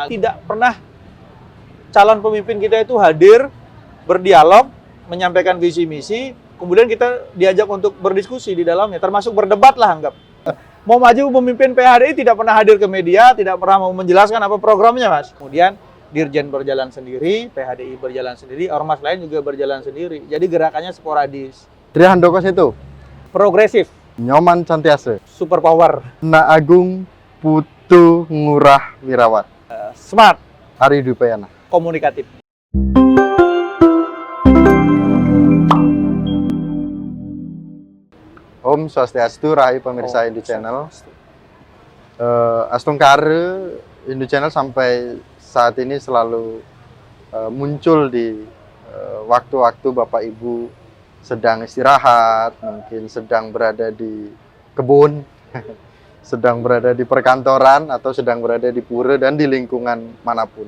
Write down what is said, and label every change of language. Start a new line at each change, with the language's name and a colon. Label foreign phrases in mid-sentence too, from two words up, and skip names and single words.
Indonesian: Tidak pernah calon pemimpin kita itu hadir, berdialog, menyampaikan visi misi, kemudian kita diajak untuk berdiskusi di dalamnya, termasuk berdebat lah anggap. Mau maju pemimpin PHDI tidak pernah hadir ke media, tidak pernah mau menjelaskan apa programnya, Mas. Kemudian Dirjen berjalan sendiri, PHDI berjalan sendiri, ormas lain juga berjalan sendiri. Jadi gerakannya sporadis. Tri Handoko itu Progresif. Nyoman Cantiase.
English: Super power.
Indonesian: Na Agung Putu Ngurah Wirawat. Smart. Ari Dupayana. Komunikatif. Om Swastiastu, Rahayu pemirsa Hindu Channel. Astungkare Hindu Channel sampai saat ini selalu muncul di waktu-waktu Bapak Ibu sedang istirahat, mungkin sedang berada di kebun, sedang berada di perkantoran, atau sedang berada di pura dan di lingkungan manapun.